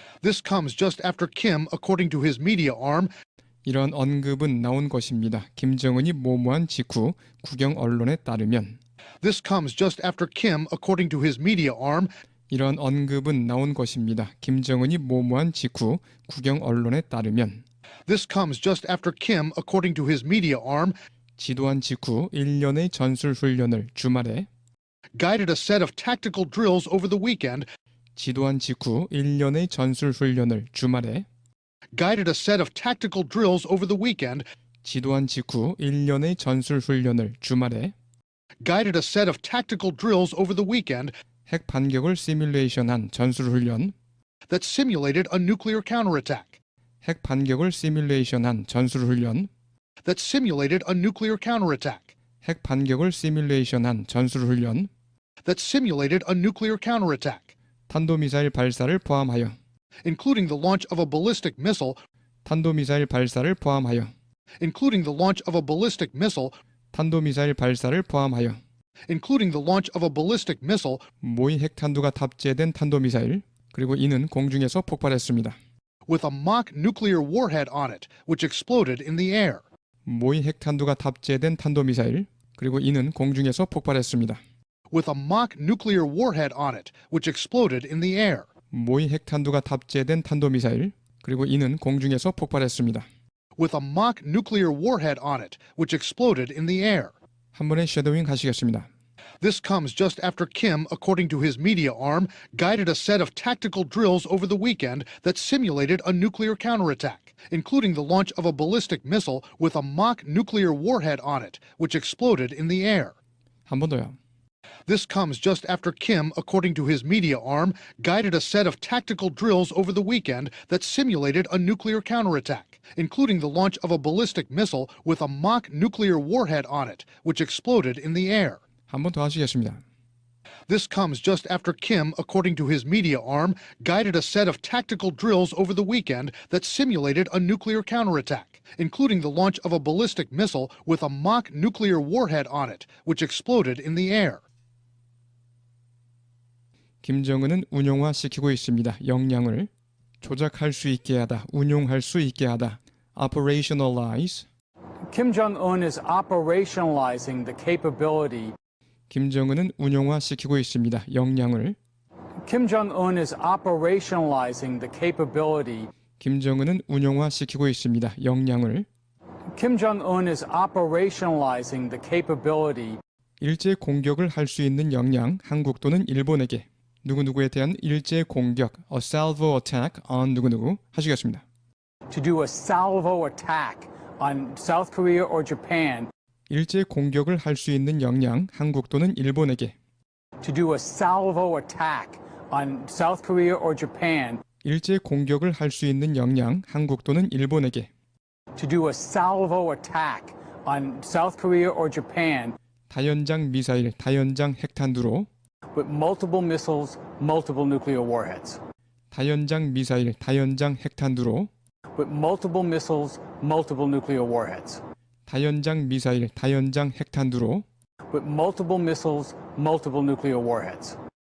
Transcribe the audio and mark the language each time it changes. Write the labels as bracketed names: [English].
[English] This comes just after Kim, according to his media arm, [Korean] 이런 언급은 나온 것입니다. 김정은이 모모한 직후 국영 언론에 따르면 [English] This comes just after Kim, according to his media arm, [Korean] 이런 언급은 나온 것입니다. 김정은이 모모한 직후 국영 언론에 따르면 [English] This comes just after Kim, according to his media arm, [Korean] 지도한 직후 1년의 전술 훈련을 주말에 [English] guided a set of tactical drills over the weekend, [Korean] 지도한 직후 1년의 전술 훈련을 주말에 [English] guided a set of tactical drills over the weekend, [Korean] 지도한 직후 1년의 전술 훈련을 주말에 [English] guided a set of tactical drills over the weekend [Korean] 핵 반격을 시뮬레이션한 전술 훈련 [English] that simulated a nuclear counterattack, [Korean] 핵 반격을 시뮬레이션한 전술 훈련 [English] that simulated a nuclear counterattack, [Korean] 핵 반격을 시뮬레이션한 전술 훈련 [English] that simulated a nuclear counterattack, [Korean] 탄도미사일 발사를 포함하여 [English] including the launch of a ballistic missile, [Korean] 탄도미사일 발사를 포함하여 [English] including the launch of a ballistic missile, [Korean] 탄도미사일 발사를 포함하여 [English] including the launch of a ballistic missile [Korean] 모의 핵탄두가 탑재된 탄도미사일 그리고 이는 공중에서 폭발했습니다. [English] with a mock nuclear warhead on it, which exploded in the air. [Korean] 모의 핵탄두가 탑재된 탄도미사일 그리고 이는 공중에서 폭발했습니다. [English] With a mock nuclear warhead on it, which exploded in the air. [Korean] 모의 핵탄두가 탑재된 탄도미사일 그리고 이는 공중에서 폭발했습니다. [English] With a mock nuclear warhead on it, which exploded in the air. [Korean] 한 번에 쉐도잉 하시겠습니다. [English] This comes just after Kim, according to his media arm, guided a set of tactical drills over the weekend that simulated a nuclear counterattack, including the launch of a ballistic missile with a mock nuclear warhead on it, which exploded in the air. [Korean] 한 번 더요. [English] This comes just after Kim, according to his media arm, guided a set of tactical drills over the weekend that simulated a nuclear counterattack, including the launch of a ballistic missile with a mock nuclear warhead on it, which exploded in the air. [Korean] 한 번 더 하시겠습니다. [English] This comes just after Kim, according to his media arm, guided a set of tactical drills over the weekend that simulated a nuclear counterattack, including the launch of a ballistic missile with a mock nuclear warhead on it, which exploded in the air. [Korean] 김정은은 운용화시키고 있습니다. 역량을 조작할 수 있게 하다, 운용할 수 있게 하다. [English] Operationalize. Kim Jong-un is operationalizing the capability. [Korean] 김정은은 운용화시키고 있습니다. 역량을 [English] Kim Jong-un is operationalizing the capability. [Korean] 김정은은 운용화시키고 있습니다. 역량을 [English] Kim Jong-un is operationalizing the capability. [Korean] 일제 공격을 할 수 있는 역량 한국 또는 일본에게 누구누구에 대한 일제 공격 [English] a salvo attack on [Korean] 누구누구 하시겠습니다. [English] To do a salvo attack on South Korea or Japan. [Korean] 일제 공격을 할 수 있는 역량 한국 또는 일본에게 [English] To do a salvo attack on South Korea or Japan. [Korean] 일제 공격을 할 수 있는 역량 한국 또는 일본에게 [English] To do a salvo attack on South Korea or Japan. [Korean] 다연장 미사일, 다연장 핵탄두로 [English] With multiple missiles, multiple nuclear warheads. [Korean] 다연장 미사일, 다연장 핵탄두로 [English] With multiple missiles, multiple nuclear warheads. [Korean] 다연장 미사일, 다연장 핵탄두로 [English] With multiple missiles, multiple nuclear warheads.